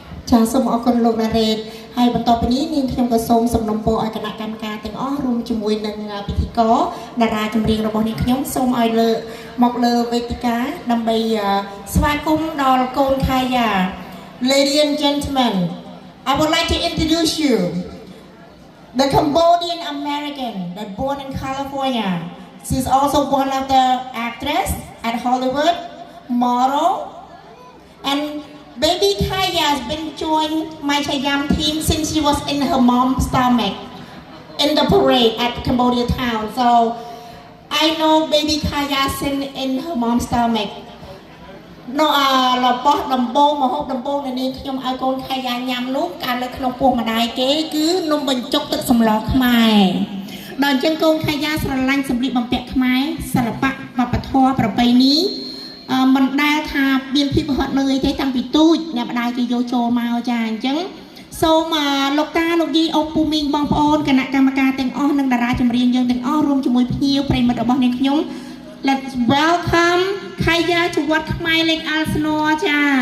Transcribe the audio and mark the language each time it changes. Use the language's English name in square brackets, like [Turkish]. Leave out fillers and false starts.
[Khmer] ចាសូមអរគុណលោកណារ៉េតហើយបន្តពីនេះនាងខ្ញុំក៏សូមសំណូមពរឲ្យគណៈកម្មការទាំងអស់រួមជាមួយនឹងពិធីករតារាចម្រៀងរបស់នាងខ្ញុំសូមឲ្យមកលើវេទិកាដើម្បីស្វាគមន៍ដល់កូនខាយា [English] Ladies and gentlemen I would like to introduce you the Cambodian American that born in California. She's also one of the actress at Hollywood, model, and baby Kaya has been joined my Chayam team since she was in her mom's stomach in the parade at Cambodia town. So I know baby Kaya since in her mom's stomach. [Khmer] No, របស់ដំបូងមកហូបដំបូងនៅនាងខ្ញុំឲ្យកូនខាយ៉ាញ៉ាំនោះកាលនៅក្នុងពោះម្ដាយគេគឺនំបញ្ចុកទឹកសម្លខ្មែរដល់អញ្ចឹងកូនខាយ៉ាស្រឡាញ់សម្លៀកបំពាក់ខ្មែរសិល្បៈវប្បធម៌ប្រពៃណី មិនដែលថាមានភាពហត់នឿយទេតាំងពីទូចអ្នកម្ដាយគេយកចូលមកចាអញ្ចឹងសូមលោកតាលោកយាយអូពូមីងបងប្អូនគណៈកម្មការទាំងអស់និងតារាចម្រៀងយើងទាំងអស់រួមជាមួយភ្ញៀវប្រិយមិត្តរបស់នាងខ្ញុំ [English] Let's welcome Kaya to [Khmer] វត្តខ្មែរលេខអាល់ស្នូចា